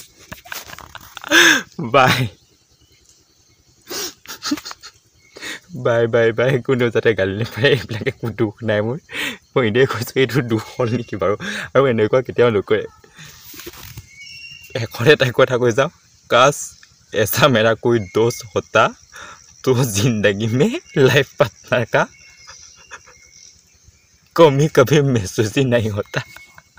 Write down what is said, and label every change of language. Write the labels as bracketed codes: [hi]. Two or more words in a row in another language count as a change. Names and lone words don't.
[as] বাই বাই বাই বাই কোনো যাতে গালি নাপাৰে এইবিলাক একো দুখ নাই মই এনেই কৈছোঁ এইটো দুখ হ'ল নেকি বাৰু আৰু এনেকুৱা কেতিয়াও নকৰে এখন এটা কথা কৈ যাওঁ কাশ [hi] ऐसा मेरा कोई दोस्त होता तो जिंदगी में लाइफ पार्टनर का कमी कभी महसूस ही नहीं होता